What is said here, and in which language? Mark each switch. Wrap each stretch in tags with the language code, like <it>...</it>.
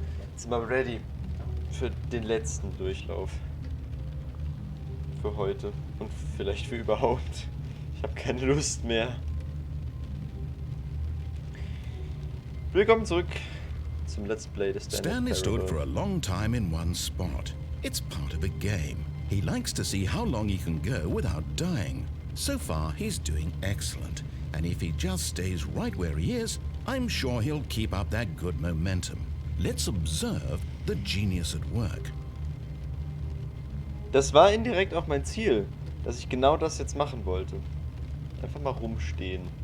<de>Jetzt sind wir ready für den letzten Durchlauf. Für heute. Und vielleicht für überhaupt. Ich habe keine Lust mehr. Willkommen zurück zum Let's Play des</de> <en>Stanley stood for a long time in one spot. It's part of a game. He likes to see how long he can go without dying. So far, he's doing excellent. And if he just stays right where he is, I'm sure he'll keep up that good momentum. Let's observe the genius at work.</en> <de>Das war indirekt auch mein Ziel, dass ich genau das jetzt machen wollte. Einfach mal rumstehen.</de>